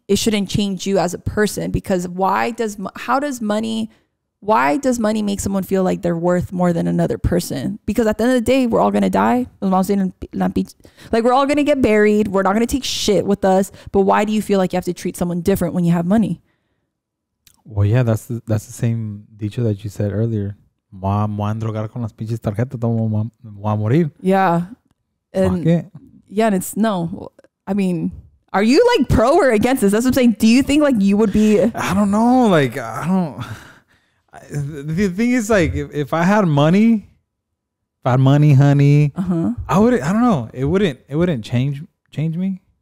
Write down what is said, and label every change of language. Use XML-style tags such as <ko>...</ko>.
<en>It shouldn't change you as a person, because why does money make someone feel like they're worth more than another person? Because at the end of the day, we're all going to die. Like, we're all going to get buried. We're not going to take shit with us. But why do you feel like you have to treat someone different when you have money? Well, yeah, that's the same dicho that you said earlier.</en> <es>Voy a drogar con las pinches tarjetas, voy a morir.</es> <en>Yeah. And yeah, and it's no. I mean, are you like pro or against this? That's what I'm saying. Do you think like you would be? I don't know. Like, I don't. The thing is, like, if I had money, honey, I would. I don't know. It wouldn't change me.</en>